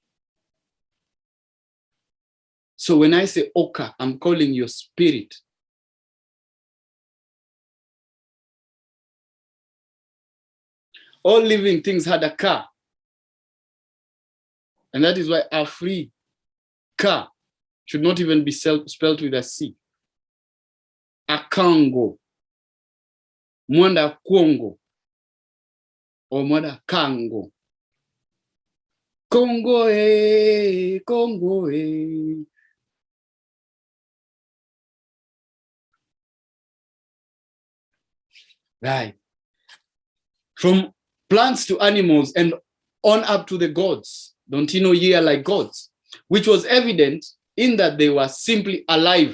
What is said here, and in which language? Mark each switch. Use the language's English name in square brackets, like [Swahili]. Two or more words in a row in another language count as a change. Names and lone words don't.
[English] So when I say Oka, I'm calling your spirit. All living things had a car. And that is why Africa should not even be spelled with a C. Akango, Mwanda Kongo, or Mwanda Kango. Congo, Congo, Right. From plants to animals and on up to the gods. Don't you know ye are like gods? Which was evident in that they were simply alive.